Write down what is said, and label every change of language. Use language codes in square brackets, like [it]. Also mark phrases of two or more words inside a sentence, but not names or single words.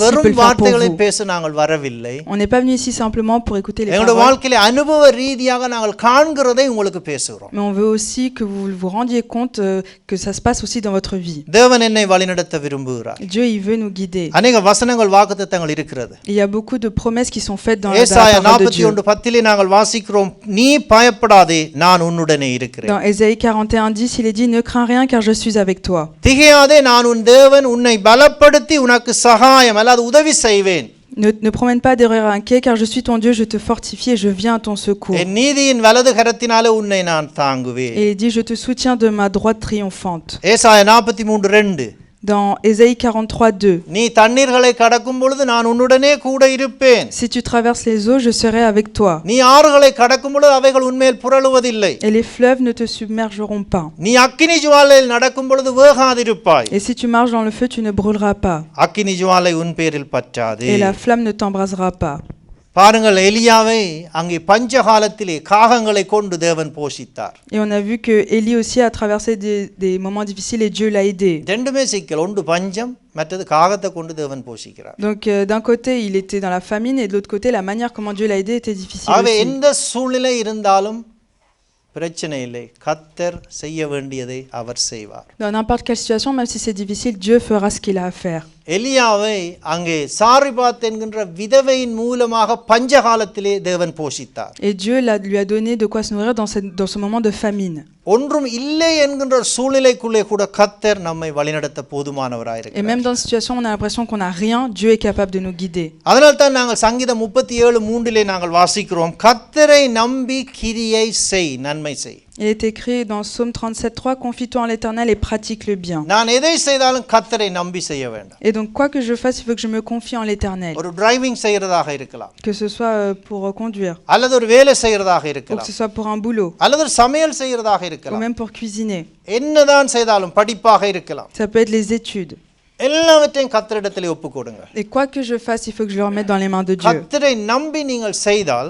[ta] வெறும் [fr] le faire pour [ta] வார்த்தைகளை [fr] vous. [ta] பேச நாங்கள் வரவில்லை. [fr] On n'est pas venu ici simplement pour écouter les [ta] எங்களுடைய [fr] paroles, [ta] வாழ்க்கையில அனுபவ ரீதியாக நாங்கள் காண்கிறதை உங்களுக்கு பேசுகிறோம். [fr] mais on veut aussi que vous vous rendiez compte que ça se passe aussi dans votre vie. [ta] தேவன் என்னை வழிநடத்த விரும்புகிறார். [fr] Dieu il veut nous guider. [ta] அநேக வசனங்கள் வாக்குத்தத்தங்கள் இருக்கிறது. [fr] Il y a beaucoup de promesses qui sont faites dans la [ta] ஏசாயா [fr] parole de Dieu. [ta] 41:10 நாங்கள் வாசிக்கிறோம், நீ பயப்படாதே, நான் உன்னுடனே இருக்கிறேன். [fr] Dans Ésaïe 41:10, il est dit, ne crains rien car je suis avec toi. [ta] திகையாதே, நான் உன் தேவன், உன்னை பலப்படுத்தி உனக்கு சகாயம் அல்லது உதவி செய்வேன். [fr] Ne promène pas d'erreur inquiet car je suis ton Dieu, je te fortifie et je viens à ton secours. [ta] என் நீதியின் வலது கரத்தினாலே உன்னை நான் தாங்குவேன். [fr] Et il dit, je te soutiens de ma droite triomphante. [ta] ஏசாயா 43:2 [fr] Dans Ésaïe 43:2, [ta] நீ தண்ணீர்களை கடக்கும் பொழுது நான் உன்னுடனே கூட இருப்பேன். [fr] si tu traverses les eaux, je serai avec toi. [ta] நீ ஆறுகளை கடக்கும் பொழுது அவைகள் உன்மேல் புரளுவதில்லை. [fr] Et les fleuves ne te submergeront pas. [ta] நீ அக்கினி ஜுவாலையில் நடக்கும் பொழுது வேகாதிருப்பாய். [fr] Et si tu marches dans le feu, tu ne brûleras pas. [ta] அக்கினி ஜுவாலை உன் பேரில் பற்றாது. [fr] Et la flamme ne t'embrasera pas. [ta] பாருங்கள், எலியாவை அங்கே பஞ்சகாலத்திலே காகங்களை கொண்டு தேவன் போஷித்தார். [fr] Et on a vu que Élie aussi a traversé des moments difficiles et Dieu l'a aidé. [ta] ரெண்டுமே சிக்கல், ஒன்று பஞ்சம், மற்றது காகத்தை கொண்டு தேவன் போஷிக்கிறார். [fr] Donc d'un côté, il était dans la famine et de l'autre côté, la manière comment Dieu l'a aidé était difficile [ta] ஆகவே [fr] aussi. [ta] எந்த சூழ்நிலை இருந்தாலும் பிரச்சனை இல்லை, கர்த்தர் செய்ய வேண்டியதை அவர் செய்வார். [fr] Dans n'importe quelle situation, même si c'est difficile, Dieu fera ce qu'il a à faire. [ta] எலியாவை அங்கே சாரிபாத் என்கின்ற விதவையின் மூலமாக பஞ்சகாலத்திலே தேவன் போஷித்தார். [fr] Et Dieu lui a donné de quoi se nourrir dans ce moment de famine. [ta] ஒன்றும் இல்லை என்கின்ற சூழ்நிலைக்குள்ளே கூட கர்த்தர் நம்மை வழிநடத்த [fr] Et [ta] போதுமானவராயிருக்கிறார். [fr] même dans une situation où on a l'impression qu'on n'a rien, Dieu est capable de nous guider. [ta] அதனால் தான் நாங்கள் சங்கீதம் 37:3 நாங்கள் வாசிக்கிறோம், கர்த்தரை நம்பி கிரியை செய், நன்மை செய். [fr] Il est écrit dans Psaume 37:3, confie-toi en l'Éternel et pratique le bien. [ta] நான் எதை செய்தாலும் கர்த்தரை நம்பி செய்ய வேண்டும். [fr] Et donc quoi que je fasse, il faut que je me confie en l'Éternel. [ta] ஒரு டிரைவிங் செய்யறதாக இருக்கலாம், [fr] Que ce soit pour conduire, [ta] அல்லது ஒரு வேலை செய்யறதாக [fr] ou que [ta] இருக்கலாம், [fr] ce soit pour un boulot, [ta] அல்லது ஒரு சமையல் செய்யறதாக [fr] ou [ta] இருக்கலாம், [fr] même pour cuisiner. [ta] என்னதான் செய்தாலும், படிப்பாக இருக்கலாம், [fr] Ça peut être les études. [ta] எல்லாவற்றையும் கர்த்தரிடத்திலே ஒப்பு கொடுங்க. [fr] Et quoi que je fasse, il faut que je le remette dans les mains de Dieu. [ta] கர்த்தரை நம்பி நீங்கள் செய்தால்,